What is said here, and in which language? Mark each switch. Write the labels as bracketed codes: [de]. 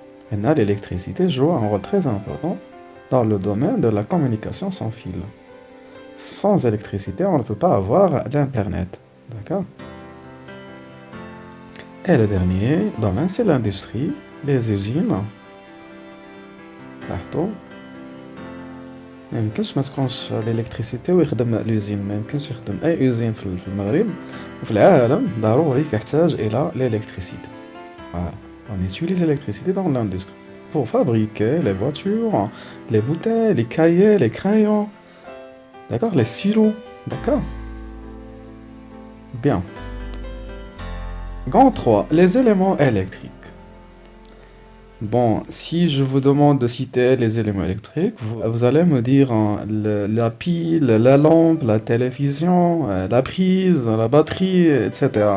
[fr] Et là, l'électricité joue un rôle très important dans le domaine de la communication sans fil. Sans électricité, on ne peut pas avoir l'Internet, d'accord? Et le dernier domaine, c'est l'industrie, les usines. [ar] لاحظتوا ما يمكنش ما تكونش الالكتريسيتي ويخدم لوزين، ما يمكنش يخدم اي اوزين في المغرب وفي العالم ضروري يحتاج الى الالكتريسيتي. [fr] On utilise l'électricité dans l'industrie pour fabriquer les voitures, les bouteilles, les cahiers, les crayons, d'accord, les stylos, d'accord. Bien. Grand 3, les éléments électriques. Bon, si je vous demande de citer les éléments électriques, vous allez me dire la pile, la lampe, la télévision, la prise, la batterie, etc.